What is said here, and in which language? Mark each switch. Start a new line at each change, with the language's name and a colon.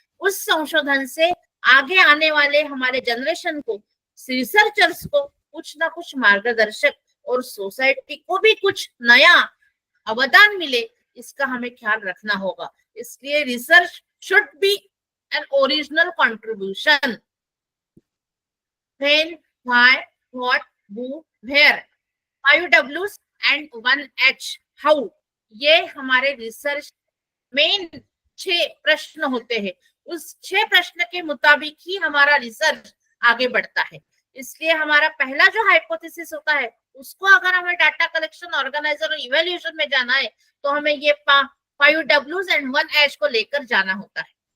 Hindi: उस संशोधन से आगे आने वाले हमारे जनरेशन को, रिसर्चर्स को कुछ ना कुछ मार्गदर्शक और सोसाइटी को भी कुछ नया अवदान मिले, इसका हमें ख्याल रखना होगा।
English: इसलिए research should be an original contribution. When, why, what, who, where, 5 W's and 1 H, how,
Hindi: ये हमारे रिसर्च मेन 6 प्रश्न होते हैं। उस 6 प्रश्न के मुताबिक ही हमारा रिसर्च आगे बढ़ता है। इसलिए हमारा पहला जो हाइपोथेसिस होता है, उसको अगर हमें डाटा कलेक्शन, ऑर्गेनाइजर और इवैल्यूएशन में जाना है तो हमें ये
English: 5 W's and 1 H
Hindi: को लेकर जाना होता है।